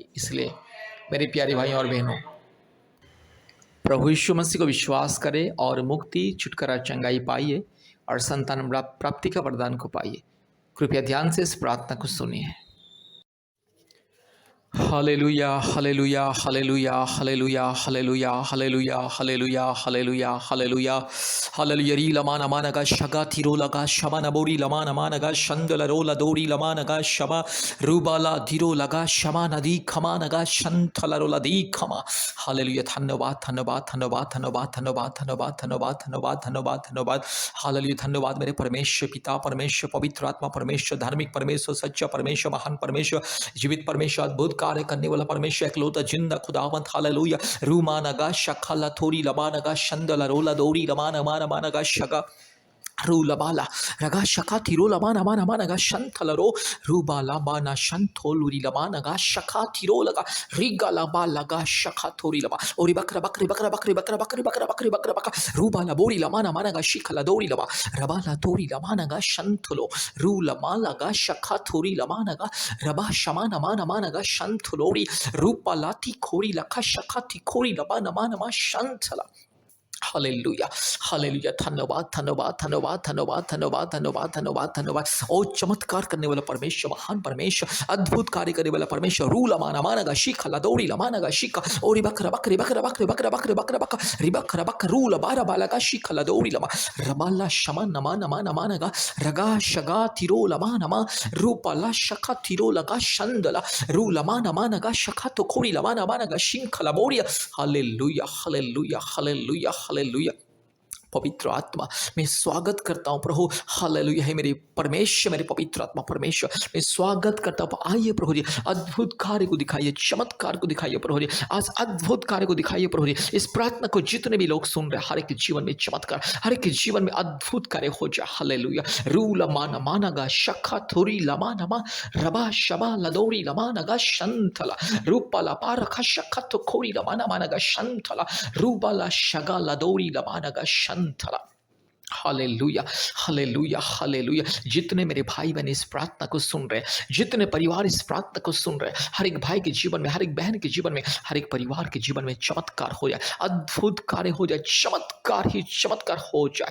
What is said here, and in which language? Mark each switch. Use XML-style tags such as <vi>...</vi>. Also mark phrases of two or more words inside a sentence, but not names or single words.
<hi>इसलिए मेरे प्यारे भाइयों और बहनों, प्रभु यीशु मसीह को विश्वास करें और मुक्ति, छुटकारा, चंगाई पाइए और संतान प्राप्ति का वरदान को पाइए। कृपया ध्यान से इस प्रार्थना को सुनिए। हालेलुया, हालेलुया, हालेलुया, हालेलुया, हालेलुया, हालेलुया, हालेलुया, हालेलुया, हालेलुया, हालेलुया। री लमा नमा नगा शगा थिरो लगा शमा नबोरी लमा नमा नगा शंदल रो लदोरी लमा नगा शमा रूबाला धीरो लगा शमा नदी खमा नगा शंथल रो लदी खमा। हालेलुया। धन्यवाद, धन्यवाद, धन्यवाद, धन्यवाद, धन्यवाद, धन्यवाद, धन्यवाद, धन्यवाद, धन्यवाद, धन्यवाद। हालेलुया। धन्यवाद मेरे परमेश्वर पिता, परमेश्वर पवित्र आत्मा, परमेश्वर धार्मिक परमेश्वर, सच्चा परमेश्वर, महान परमेश्वर, जीवित परमेश्वर, अद्भुत कार्य करने वाला परमेश्वर, एकलौता जिंदा खुदावंत। हालेलुया। रूमा नगा शखला थोरी लबा नगा शंदला रोला दौरी लमा नमा नमा नगा शगा रूलबाला रगा शका थिरो लमा नमा नमा नगा शंथल रो रूबाला बाना शंथोलुरी लमा नगा शका थिरो लगा रिगा लबा लगा शका थोरी लबा ओरी बकरा बकरी बकरा बकरी बकरा बकरी बकरा बकरी बकरा बकरा रूबाला बोरी लमा नमा नगा शिखला दौरी लबा रबाला तोरी लमा नगा शंथलो रूलमा लगा शका थोरी लमा नगा रबा शमा नमा नमा नगा शंथलोरी रूपाला थी खोरी लखा शका थी खोरी लबा नमा नमा शंथला। हालेलुया, हालेलुया। धन्यवाद, धन्यवाद, धन्यवाद, धन्यवाद, धन्यवाद, धन्यवाद, धन्यवाद, धन्यवाद। ओ चमत्कार करने वाला परमेश्वर, महान परमेश्वर, अद्भुत कार्य करने वाला परमेश्वर। रू लमाना मानगा शिखा लदौड़ी लमानगा शिखा ओरी बकरा बकरी बकरा बकरी बकरा बकरी बकरा बकरा रिबकरा बक रू लबारा बालगा शिखा लदौड़ी लमा रबाला शमा नमा नमा नमानगा रगा शगा तिरो लमा नमा रूपाला शखा तिरो लगा शंदला रू लमा नमानगा शखा तो खोरी लमा नमानगा शिंखला मोरिया। हालेलुया, हालेलुया, हालेलुया, हालेलुया। पवित्र आत्मा मैं स्वागत करता हूँ प्रभु। हालेलुया। है मेरे परमेश्वर, मेरे पवित्र आत्मा परमेश्वर, मैं स्वागत करता हूँ। आइए प्रभु जी, अद्भुत कार्य को दिखाइए, चमत्कार को दिखाइए प्रभु जी, आज अद्भुत कार्य को दिखाइए प्रभु जी। इस प्रार्थना को जितने भी लोग सुन रहे, हर एक के जीवन में चमत्कार, हर एक के जीवन में अद्भुत कार्य हो जाए। हालेलुया। रू लमाना मानगा शखा थोरी लमा नमा रबा शबा लदोरी लमा नगा शंतला रूपा ला पारा खशखा तो खोरी लमाना मानगा शंतला रूबा ला शगा लदोरी लमा नगा शंतला। हालेलुया, हालेलुया, हालेलुया। जितने मेरे भाई बहन इस प्रार्थना को सुन रहे हैं, जितने परिवार इस प्रार्थना को सुन रहे हैं, हर एक भाई के जीवन में, हर एक बहन के जीवन में, हर एक परिवार के जीवन में चमत्कार हो जाए, अद्भुत कार्य हो जाए, चमत्कार ही चमत्कार हो जाए।</hi>